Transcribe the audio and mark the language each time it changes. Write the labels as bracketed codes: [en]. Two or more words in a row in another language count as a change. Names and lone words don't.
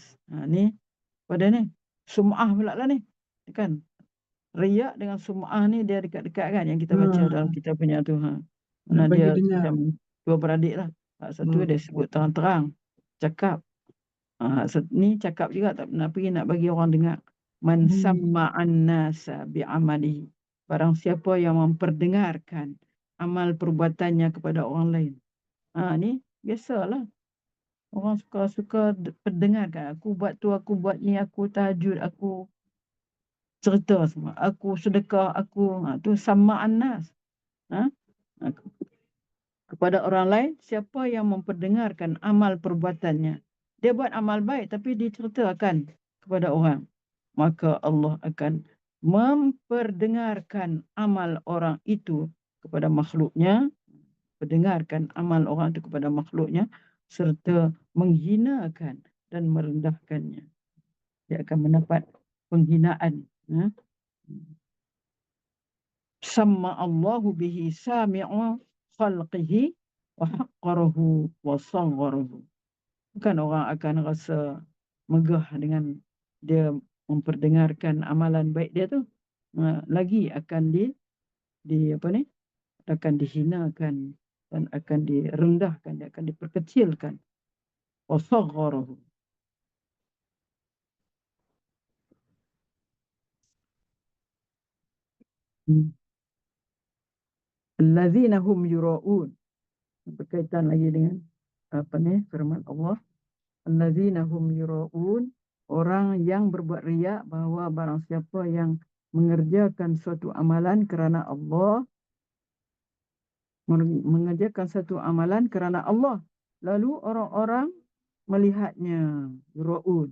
[ms] Ni pada ni sum'ah pula lah ni, kan? Riak dengan sum'ah ni dia dekat-dekat kan, yang kita baca dalam kitab punya tu. Mana dia macam dua beradik lah. Satu dia sebut terang-terang cakap, ni cakap juga tak pernah pergi nak bagi orang dengar. [ar] من سمّع الناس بعمله. [ms] Barang siapa yang memperdengarkan amal perbuatannya kepada orang lain. Ni biasalah. Orang suka pendengarkan. Aku buat tu, aku buat ni, aku tahajud, aku cerita semua. Aku sedekah, aku tu [ar] سمّع الناس. [ms] Kepada orang lain, siapa yang memperdengarkan amal perbuatannya. Dia buat amal baik tapi diceritakan kepada orang. Maka Allah akan memperdengarkan amal orang itu kepada makhluknya. Mendengarkan amal orang itu kepada makhluknya. Serta menghinakan dan merendahkannya. Dia akan mendapat penghinaan. [ar] سمّع الله به سامع خلقه وحقّره وصغّره. [ms] Bukan orang akan rasa megah dengan dia memperdengarkan amalan baik dia tu. Lagi akan akan dihinakan dan akan direndahkan, dia akan diperkecilkan. [ar] وصغّره. الذين هم يراؤون. [ms] Berkaitan lagi dengan firman Allah. [ar] الذين هم يراؤون. [ms] Orang yang berbuat riak, bahawa barang siapa yang mengerjakan suatu amalan kerana Allah, mengerjakan satu amalan kerana Allah, lalu orang-orang melihatnya, yura'un.